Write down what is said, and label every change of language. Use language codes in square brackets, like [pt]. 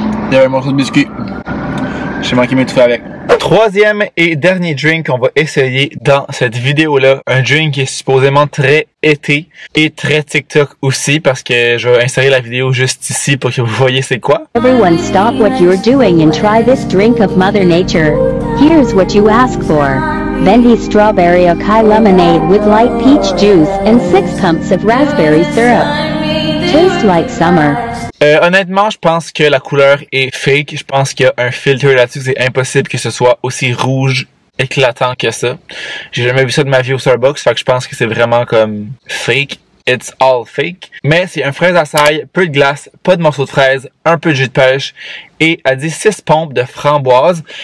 [fr] Il y avait un morceau de biscuit. J'ai manqué m'étouffer avec. Troisième et dernier drink qu'on va essayer dans cette vidéo-là. Un drink qui est supposément très été et très TikTok aussi parce que je vais insérer la vidéo juste ici pour que vous voyez c'est quoi. [en] Everyone stop what you're doing and try this drink of Mother Nature. Here's what you ask for. Venti Strawberry Acai Lemonade with light peach juice and 6 pumps of raspberry syrup. Taste like summer. [fr] Honnêtement, je pense que la couleur est fake. Je pense qu'il y a un filtre là-dessus. C'est impossible que ce soit aussi rouge éclatant que ça. J'ai jamais vu ça de ma vie au Starbucks, fait que je pense que c'est vraiment comme fake. [en] It's all fake. [fr] Mais c'est un fraise açaï, peu de glace, pas de morceaux de fraise, un peu de jus de pêche et elle dit 6 pompes de framboise.